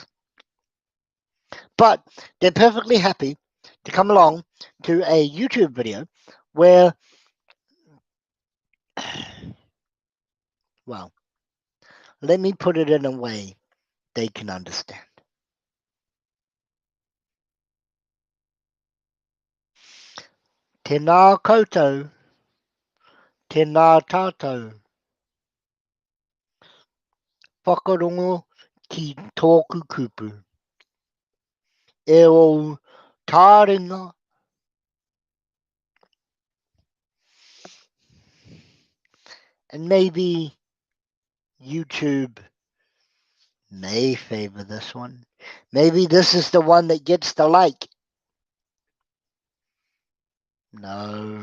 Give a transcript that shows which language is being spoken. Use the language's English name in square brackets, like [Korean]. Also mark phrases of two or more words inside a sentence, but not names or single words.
[English] But they're perfectly happy to come along to a YouTube video where, well, let me put it in a way they can understand. [Māori] Tēnā koutou, tēnā tātou. Whakarongo ki tōku kupu. E o tāringa. [English] And maybe YouTube may favor this one. Maybe this is the one that gets the like. No.